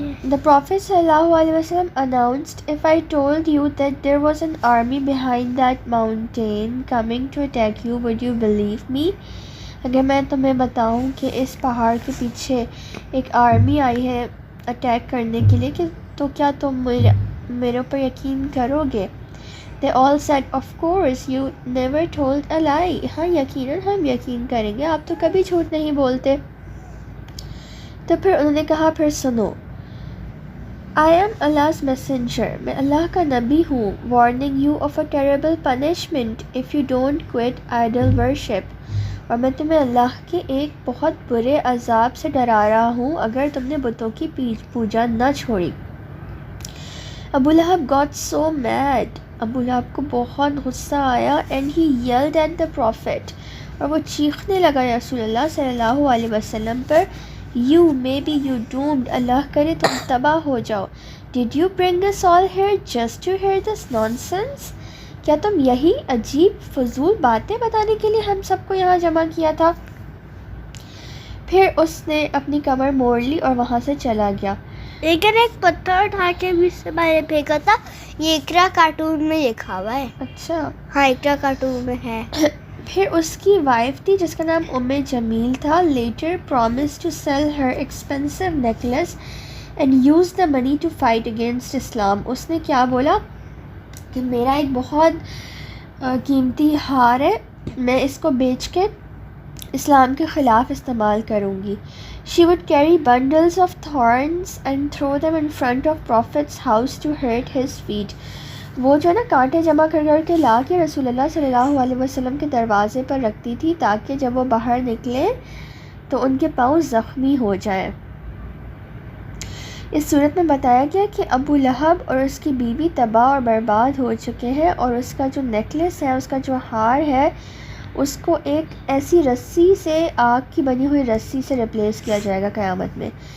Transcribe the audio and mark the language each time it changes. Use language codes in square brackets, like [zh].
[en] The Prophet ﷺ announced, if I told you that there was an army behind that mountain coming to attack you, would you believe me? [ur] اگر میں تمہیں بتاؤں کہ اس پہاڑ کے پیچھے ایک آرمی آئی ہے اٹیک کرنے کے لیے, کہ تو کیا تم میرے اوپر یقین کرو گے؟ [en] They all said, of course, you never told a lie. [ur] ہاں یقیناً ہم یقین کریں گے, آپ تو کبھی جھوٹ نہیں بولتے. تو پھر انہوں نے کہا پھر سنو, [en] I am Allah's messenger, [ur] میں اللہ کا نبی ہوں, [en] warning you of a terrible punishment if you don't quit idol worship. [ur] اور میں تمہیں اللہ کے ایک بہت برے عذاب سے ڈرا رہا ہوں اگر تم نے بتوں کی پوجا نہ چھوڑی. ابو لہب [en] got so mad, [ur] ابو لہب کو بہت غصہ آیا, [en] and he yelled at the prophet, [ur] اور وہ چیخنے لگا رسول اللہ صلی اللہ علیہ وسلم پر, [en] you maybe you doomed, [ur] اللہ کرے تم تباہ ہو جاؤ. [en] Did you bring us all here just to hear this nonsense? [ur] کیا تم یہی عجیب فضول باتیں بتانے کے لیے ہم سب کو یہاں جمع کیا تھا؟ پھر اس نے اپنی کمر موڑ لی اور وہاں سے چلا گیا. لیکن ایک پتھر اٹھا کے بھی اس سے میں نے پھینکا تھا. یہ اقرا کارٹون میں لکھا ہوا ہے. اچھا. ہاں اقرا کارٹون میں ہے. پھر اس کی وائف تھی جس کا نام جمیل تھا. [en] Later promise to sell her expensive necklace and use the money to fight against Islam. [ur] اس نے کیا بولا کہ میرا ایک بہت قیمتی ہار ہے, میں اس کو بیچ کے اسلام کے خلاف استعمال کروں گی. [en] She would carry bundles of thorns and throw them in front of Prophet's house to hurt his feet. [ur] وہ جو نا کانٹے جمع کر کر کے لا کے رسول اللہ صلی اللہ علیہ وسلم کے دروازے پر رکھتی تھی تاکہ جب وہ باہر نکلے تو ان کے پاؤں زخمی ہو جائیں. اس صورت میں بتایا گیا کہ ابو لہب اور اس کی بیوی تباہ اور برباد ہو چکے ہیں, اور اس کا جو نیکلس ہے, اس کا جو ہار ہے, اس کو ایک ایسی رسی سے, آگ کی بنی ہوئی رسی سے ریپلیس کیا جائے گا قیامت میں.